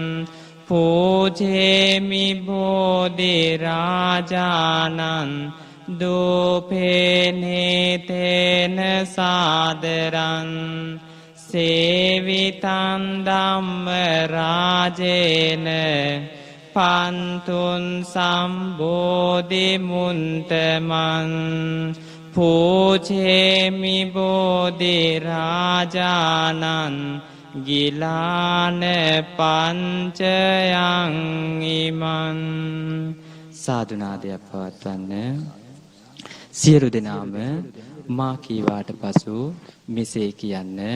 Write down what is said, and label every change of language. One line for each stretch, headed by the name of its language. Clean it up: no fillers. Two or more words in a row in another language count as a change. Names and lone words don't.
Pali: පූජේමි බෝධි රාජානන් දූපේනේතේන සාදරන් සේවිතන් ධම්ම රාජේන පන්තුන් සම්බෝධි මුන්තමන් පූජේමි බෝධි රාජානන් ගිලාන පංචයං ඉමන්.
Sinhala: සාදුනාදයක් පවත්වන්න. සියලු දෙනාම මා කීවාට පසු මෙසේ කියන්න.